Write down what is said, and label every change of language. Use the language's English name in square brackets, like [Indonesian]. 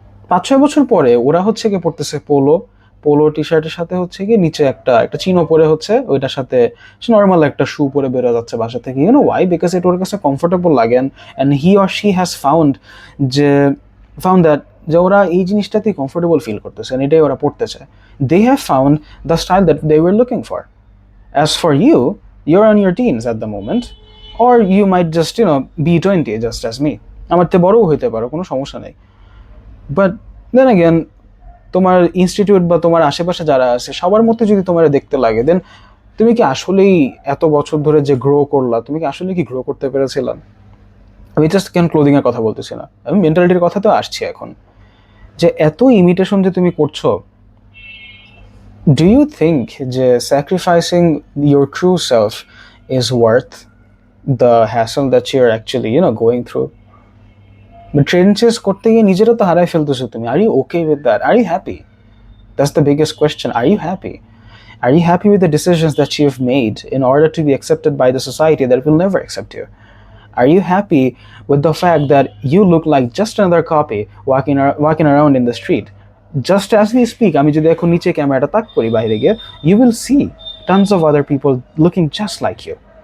[Bangla] 5-6 বছর পরে ওরা হচ্ছে গিয়ে পড়তেছে পোলো পোলো টি শার্টের সাথে হচ্ছে কি নিচে একটা একটা চিনো পরে হচ্ছে ওইটার সাথে নর্মাল একটা শু পরে বেরো যাচ্ছে বাসা থেকে, [English] You know why? [Bangla] Because it ওর কাছে কমফোর্টেবল লাগে [English] and he or she has [Bangla] যে ফাউন্ড দ্যাট যে ওরা এই জিনিসটাতেই কমফোর্টেবল ফিল করতেছে and এটাই ওরা পড়তেছে। [English] They have found the style that they were looking for. As for you, you're on your teens at the moment, or you might just, be 20 just as me. [Bangla] আমার থেকে বড়ও হইতে পারো, কোনো সমস্যা নেই। বাট দেন অ্যাগেন তোমার institute বা তোমার আশেপাশে যারা আছে সবার মধ্যে যদি তোমার দেখতে লাগে, দেন তুমি কি আসলেই এত বছর ধরে যে গ্রো করলা, তুমি কি আসলে কি গ্রো করতে পেরেছিলাম? আমি জাস্ট কেন ক্লোদিং এর কথা বলতেছি না, আমি মেন্টালিটির কথা তো আসছি এখন, যে এত ইমিটেশন যে তুমি করছো, do you think যে [English] sacrificing your true self is worth the hassle that you're actually going through? [Bangla] Train chess করতে গিয়ে নিজেরও তো হারাই ফেলতেছো তুমি। [English] Are you okay with that? Are you happy? That's the biggest question. Are you happy? Are you happy with the decisions that you've made in order to be accepted by the society that will never accept you? Are you happy with the fact that you look like just another copy walking around in the street? Just as we speak, [Bangla] আমি যদি এখন নিচে ক্যামেরাটা তাক করি বাইরে গিয়ে, [English] you will see tons of other people looking just like you.